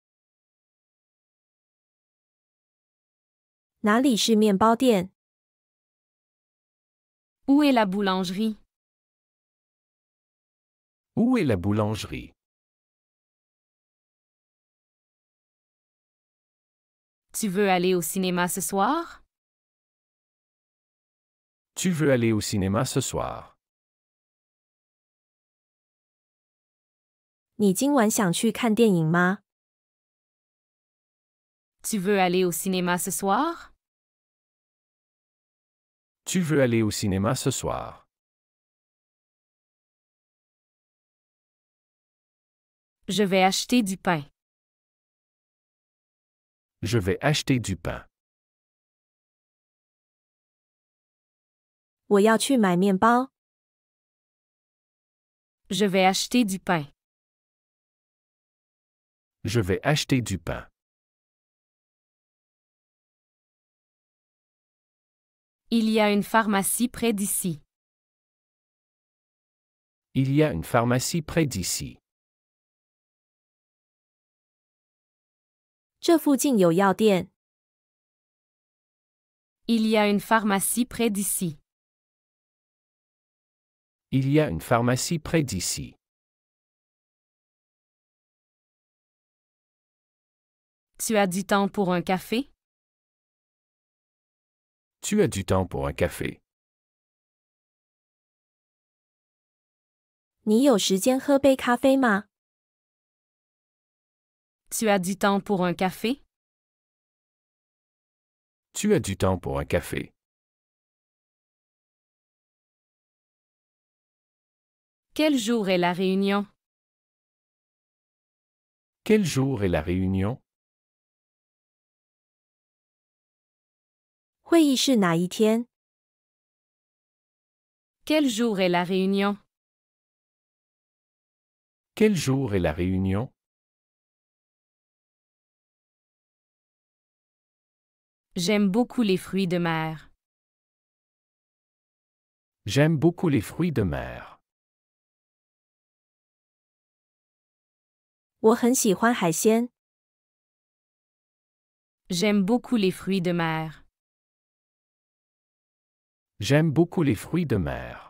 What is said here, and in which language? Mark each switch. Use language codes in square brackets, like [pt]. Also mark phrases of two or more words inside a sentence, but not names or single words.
[zh] 哪里是面包店？ [fr] Où est la boulangerie? Où est la boulangerie? Tu veux aller au cinéma ce soir? Tu veux aller au cinéma ce soir? [zh] 你今晚想去看电影吗？ [fr] Tu veux aller au cinéma ce soir? Tu veux aller au cinéma ce soir? Je vais acheter du pain. Je vais acheter du pain. [zh] 我要去买面包。 [fr] Je vais acheter du pain. Je vais acheter du pain. Il y a une pharmacie près d'ici. Il y a une pharmacie près d'ici. [zh] 这附近有药店。 [fr] Il y a une pharmacie près d'ici. Il y a une pharmacie près d'ici. Tu as du temps pour un café? Tu as du temps pour un café? [zh] 你有时间喝杯咖啡吗？ [fr] Tu as du temps pour un café? Tu as du temps pour un café? Quel jour est la réunion? Quel jour est la réunion? [zh] 会议是哪一天？ [fr] Quel jour est la réunion? Quel jour est la réunion? J'aime beaucoup les fruits de mer. J'aime beaucoup les fruits de mer. [zh] 我很喜欢海鲜。 [fr] J'aime beaucoup les fruits de mer. J'aime beaucoup les fruits de mer.